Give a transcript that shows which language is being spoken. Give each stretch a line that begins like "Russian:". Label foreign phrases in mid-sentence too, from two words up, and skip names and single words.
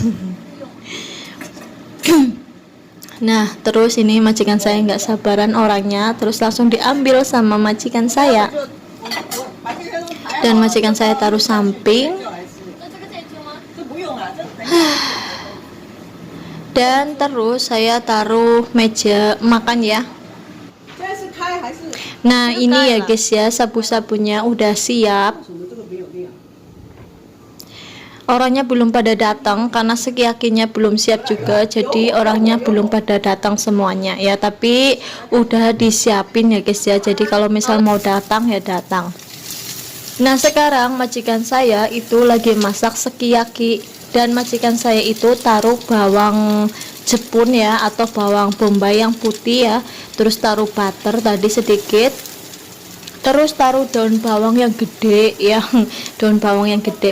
Indonesian: Nah terus ini majikan saya nggak sabaran orangnya, terus langsung diambil sama majikan saya, dan majikan saya taruh samping. Dan terus saya taruh meja makan ya.
Chinese: 现在是开还是？
Indonesian: Nah ini ya guys ya, sabu-sabunya udah siap.
Chinese: 什么这个没有亮。
Indonesian: Orangnya belum pada datang karena sekiyakinya belum siap juga, jadi orangnya belum pada datang semuanya ya, tapi udah disiapin ya guys ya, jadi kalau misal mau datang ya datang. Nah sekarang majikan saya itu lagi masak sukiyaki, dan majikan saya itu taruh bawang jepun ya, atau bawang bombay yang putih ya, terus taruh butter tadi sedikit, terus taruh daun bawang yang gede ya, daun bawang yang gede.